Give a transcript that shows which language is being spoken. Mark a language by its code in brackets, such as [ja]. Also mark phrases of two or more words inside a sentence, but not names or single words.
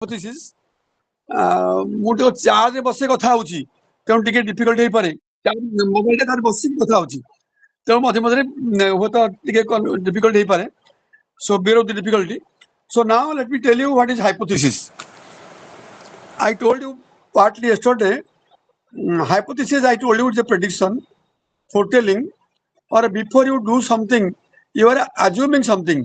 [or] hypothesis ମୁଁ ଟିକେ ଚାର୍ଜ ବସେ କଥା ହଉଛି ତେଣୁ ଟିକେ ଡିଫିକଲ୍ଟ ହେଇପାରେ ମୋବାଇଲଟା ତାର ବସିକି କଥା ହଉଛି ତେଣୁ ମଝିରେ ମଝିରେ ହୁଏତ ଟିକେ ଡିଫିକଲ୍ଟ ହେଇପାରେ [en] so bear with the difficulty. So now let me tell you what is hypothesis. I told you partly yesterday. Hypothesis, I told you, it's a prediction, foretelling, or before you do something you are assuming something.